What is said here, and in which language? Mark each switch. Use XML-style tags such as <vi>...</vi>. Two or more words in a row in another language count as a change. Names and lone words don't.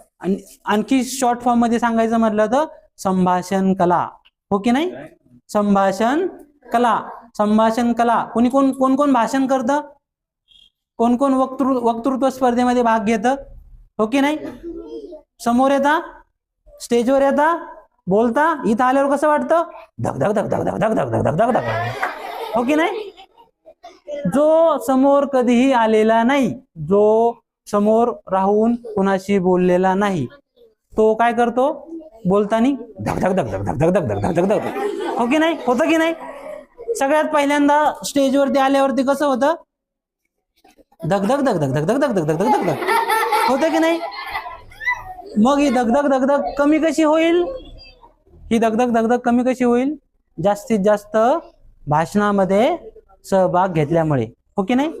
<mr>आणखी</mr> <en>short form</en> <mr>मध्ये सांगायचं म्हटलं तर संभाषण कला, हो की नाही. संभाषण कला. संभाषण कला. कोण कोण भाषण करतं, कोण कोण वक्तृत्व स्पर्धेमध्ये भाग घेतं, हो की नाही. समोर येता, स्टेजवर येता, बोलता, इथं आल्यावर कसं वाटतं? धक धक धक धक धक धक धक धक धक धक धक, हो की नाही. जो समोर कधीही आलेला नाही, जो समोर राहून कुणाशी बोललेला नाही, तो काय करतो? बोलतानी धक धक धक धक धक धक धक धक धक धक, हो की नाही, होतं की नाही. सगळ्यात पहिल्यांदा स्टेजवरती आल्यावरती कसं होतं? धक धक धक धक धक धक धक धक धक धक धक, होतं की नाही. मग ही धगधग धगधग कमी कशी होईल? ही धगधग धगधग कमी कशी होईल? जास्तीत जास्त भाषणामध्ये सहभाग घेतल्यामुळे, हो की नाही.</mr>